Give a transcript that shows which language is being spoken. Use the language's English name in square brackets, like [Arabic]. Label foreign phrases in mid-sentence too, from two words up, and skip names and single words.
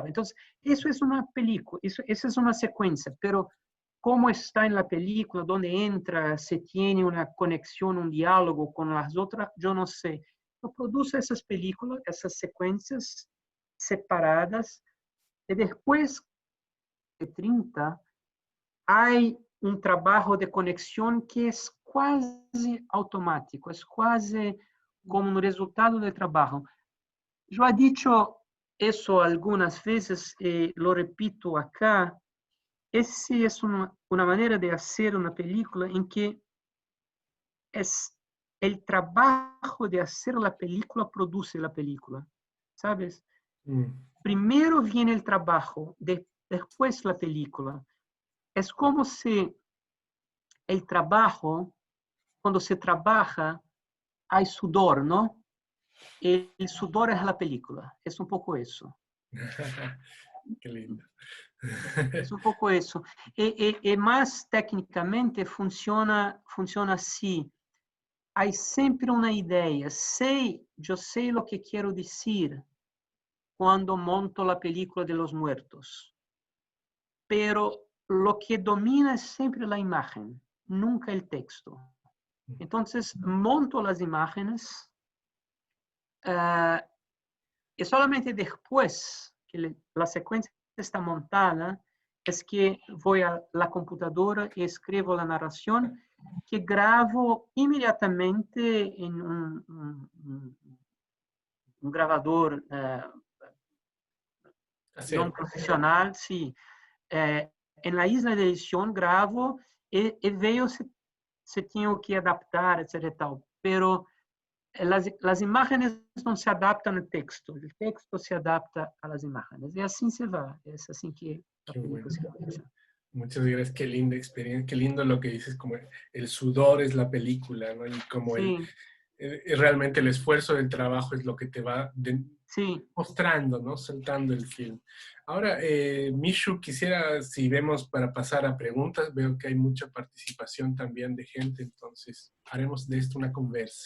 [Spanish] Entonces, eso es una película, esa es una secuencia, pero cómo está en la película, dónde entra, se tiene una conexión, un diálogo con las otras, yo no sé. Yo produzo esas películas, esas secuencias separadas, y después de 30 hay un trabajo de conexión que es [Portuguese] quase automático, é quase como um resultado do trabalho. Eu [Spanish] he dicho [Portuguese] isso algumas vezes e [Spanish] lo repito acá. [Portuguese] Essa é uma maneira de fazer uma película em que [Spanish] es el trabajo de hacer la película produce la película, ¿sabes? Mm. Primero viene el trabajo, después la película. Es como si el trabajo, cuando se trabaja, hay sudor, ¿no? El sudor es la película. Es un poco eso. Qué lindo. Es un poco eso. Y más técnicamente funciona así. [Portuguese] Há sempre uma ideia. Eu sei o que quero dizer quando monto a película [Spanish] de los muertos. Pero lo que domina es [Portuguese] sempre a imagem, [Spanish] nunca el texto. Entonces, monto as imágenes e solamente después que [Portuguese] a sequência está montada [Spanish] es que voy a la computadora y escribo la narración que gravo inmediatamente en un grabador [Portuguese] não profissional, sim. Na isla de edição gravo e vejo se tenho que adaptar, etc. E tal. Pero as imagens não se adaptam ao texto, o texto se adapta às imagens. E assim se vai, é assim que a película se fecha. [Spanish] Muchas gracias, qué linda experiencia, qué lindo lo que dices, como el sudor es la película, ¿no? Y como Sí. Realmente el esfuerzo del trabajo es lo que te va Sí. mostrando, ¿no? Soltando el film. Ahora, Mishu, quisiera, si vemos para pasar a preguntas, veo que hay mucha participación también de gente, entonces haremos de esto una conversa.